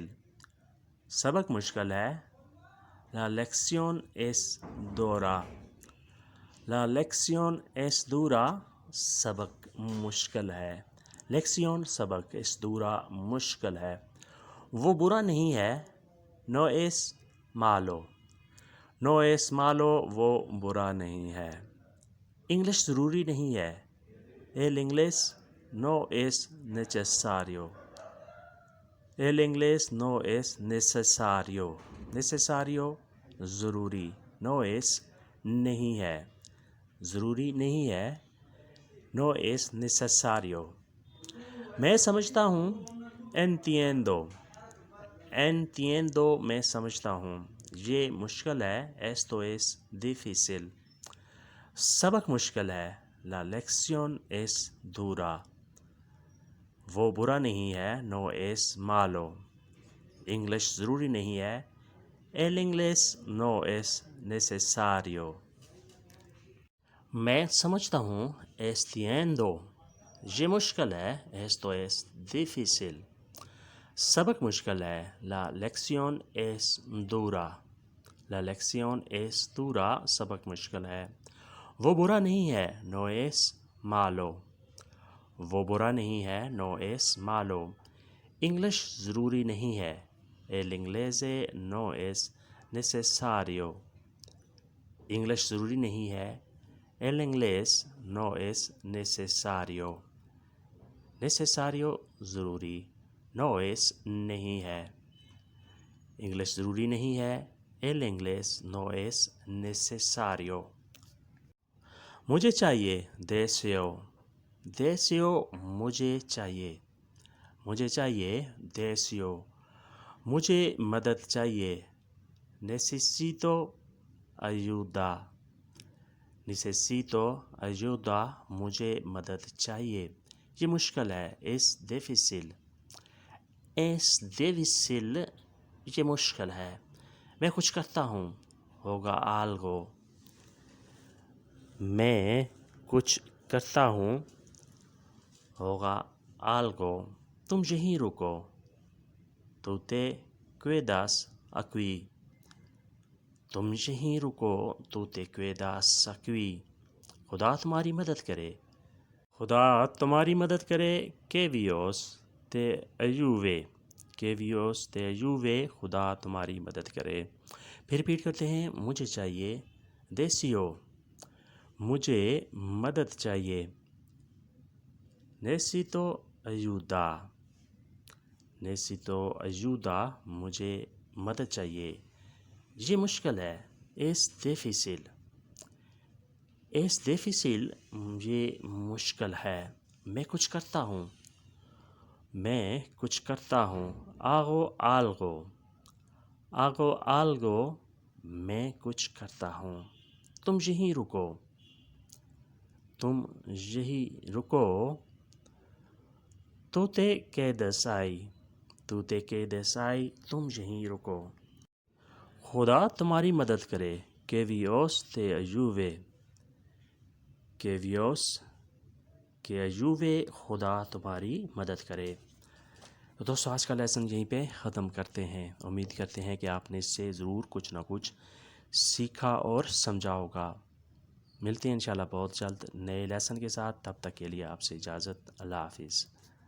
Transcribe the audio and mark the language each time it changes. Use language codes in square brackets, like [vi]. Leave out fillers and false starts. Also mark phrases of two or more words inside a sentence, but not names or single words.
[ur] سبق مشکل ہے. [es] La lección es dura. La lección es dura. [ur] سبق مشکل ہے. [es] Lección سبق. Es dura [ur] مشکل ہے. وہ برا نہیں ہے. [es] No es malo. No es malo. [ur] وہ برا نہیں ہے. انگلش ضروری نہیں ہے. [es] El inglés no es necesario. El inglés no es necesario. Necesario ضروری. No es [ur] نہیں ہے. ضروری نہیں ہے. [es] No es necesario. [ur] میں سمجھتا ہوں. [es] Entiendo. Entiendo. [ur] میں سمجھتا ہوں. یہ مشکل ہے. [es] Esto es difícil. [ur] سبق مشکل ہے. [es] La lección es dura. [ur] وہ برا نہیں ہے. [es] No es malo. [ur] انگلش ضروری نہیں ہے. [es] El inglés no es necesario. [ur] میں سمجھتا ہوں. Entiendo. یہ مشکل ہے. [es] Esto es difícil. [ur] سبق مشکل ہے. [es] La lección es dura. La lección es dura. [ur] سبق مشکل ہے. وہ برا نہیں ہے. [es] No es malo. [ur] وہ برا نہیں ہے. [es] No es malo. [ur] انگلش ضروری نہیں ہے. [es] El inglés no es necesario. [ur] انگلش ضروری نہیں ہے. [es] El inglés no es necesario. Necesario ضروری. No es [ur] نہیں ہے. انگلش ضروری نہیں ہے. [es] El inglés no es necesario. [ur] مجھے چاہیے. [es] Deseo. Deseo [ur] مجھے چاہیے. مجھے چاہیے دیسیو، مجھے مدد چاہیے [es] necesito ayuda، necesito ayuda، [ur] مجھے مدد چاہیے، یہ مشکل ہے [es] es difícil، es difícil، [ur] یہ مشکل ہے، میں کچھ کرتا ہوں [es] hago algo, [ur] میں کچھ کرتا ہوں [es] hago algo, [ur] تم یہیں رکو [es] tú te quedas aquí، [ur] تم یہیں رکو [es] tú te quedas aquí، [ur] خدا تمہاری مدد کرے، خدا تمہاری مدد کرے [es] que Dios te ayude، que Dios te ayude، [ur] خدا تمہاری مدد کرے۔ پھر ریپیٹ کرتے ہیں، مجھے چاہیے deseo، مجھے مدد چاہیے [es] necesito ayuda، necesito ayuda، [ur] مجھے مدد چاہیے، یہ مشکل ہے [es] es difícil، es difícil، [ur] یہ مشکل ہے، میں کچھ کرتا ہوں، میں کچھ کرتا ہوں [es] hago algo، hago algo، [ur] میں کچھ کرتا ہوں، تم یہیں رکو، تم یہیں رکو [es] tú te quedas ahí، tú te quedas ahí، [ur] تم یہیں رکو، خدا تمہاری مدد کرے [es] que Dios te ayude، que Dios te ayude، [ur] خدا تمہاری مدد کرے۔ تو دوستو آج کا لیسن یہیں پہ ختم کرتے ہیں، امید کرتے ہیں کہ آپ نے اس سے ضرور کچھ نہ کچھ سیکھا اور سمجھا ہوگا۔ ملتے ہیں انشاءاللہ بہت جلد نئے لیسن کے ساتھ، تب تک کے لیے آپ سے اجازت، اللہ حافظ۔